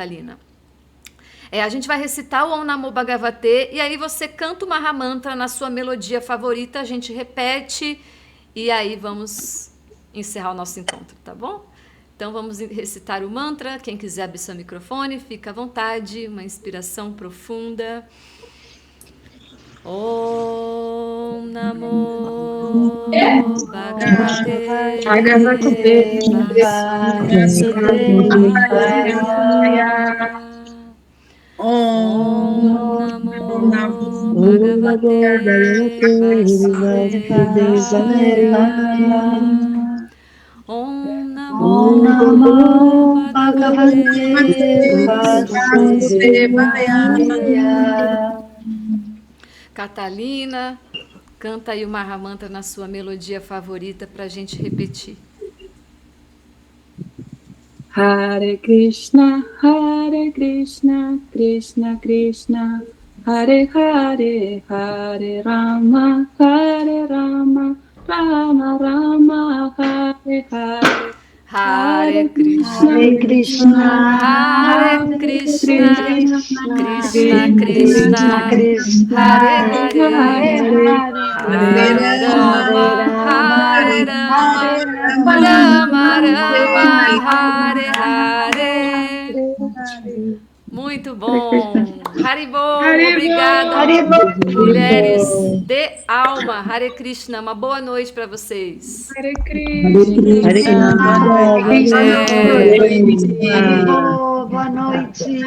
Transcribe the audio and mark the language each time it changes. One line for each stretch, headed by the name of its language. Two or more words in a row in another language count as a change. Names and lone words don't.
Portuguese: A gente vai recitar o
Sanskrit: ॐ नमो भगवते
Portuguese: e aí você canta o Mahamantra na sua melodia favorita, a gente repete e aí vamos encerrar o nosso encontro, tá bom? Então vamos recitar o mantra. Quem quiser abrir seu microfone, fica à vontade. Uma inspiração profunda.
Sanskrit: ॐ नमो भगवते वासुदेवाय. ॐ नमो भगवते वासुदेवाय. ॐ नमो
Portuguese: Catalina, canta aí o Mahamantra na sua melodia favorita para a gente repetir.
Sanskrit: हरे कृष्ण कृष्ण कृष्ण हरे हरे हरे राम राम राम हरे हरे. हरे कृष्ण, हरे कृष्ण, हरे कृष्ण कृष्ण कृष्ण, Krishna, हरे हरे, Hare हरे राम हरे राम राम राम हरे हरे.
Portuguese: Muito bom. Haribo, obrigada. Mulheres de alma.
Sanskrit: हरे कृष्ण,
Portuguese: uma boa noite para vocês.
Sanskrit: हरे कृष्ण. हरे कृष्ण.
Portuguese: Boa noite.